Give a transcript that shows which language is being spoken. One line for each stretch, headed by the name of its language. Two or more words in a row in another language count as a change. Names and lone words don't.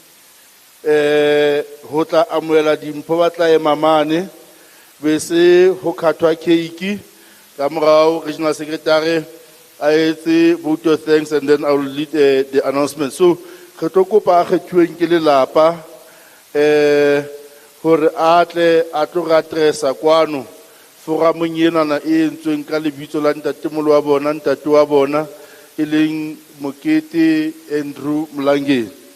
Southern Sotho: ho tla amoela dimpho ba tla ema mane be se ho khathwa keiki ka morao
English: regional secretary
Southern Sotho: a etse
English: vote of thanks and then I will lead the announcement.
Southern Sotho: So re tlo kopa a kgethuweng ke lelapa hore a tlo ga addressa kwano foramong enana e entsweng ka lebitso la ntatemolo wa bona, ntate wa bona e leng Mokete Andrew Mlangeni.